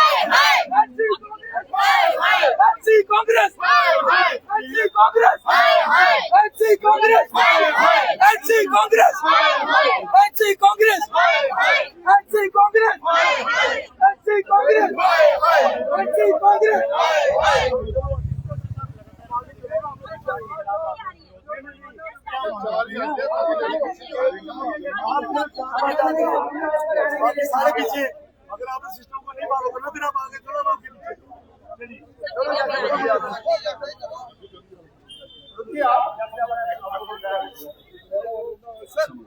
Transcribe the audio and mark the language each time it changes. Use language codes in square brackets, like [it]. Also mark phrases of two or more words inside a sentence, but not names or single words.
[en] Anti-Congress! Anti-Congress! Anti-Congress! Anti-Congress! Anti-Congress! Anti-Congress! Anti-Congress! Anti-Congress! [hi] सारे पीछे, अगर आप सिस्टम को नहीं मानोगे ना, फिर आप आगे चलो, आपके पीछे।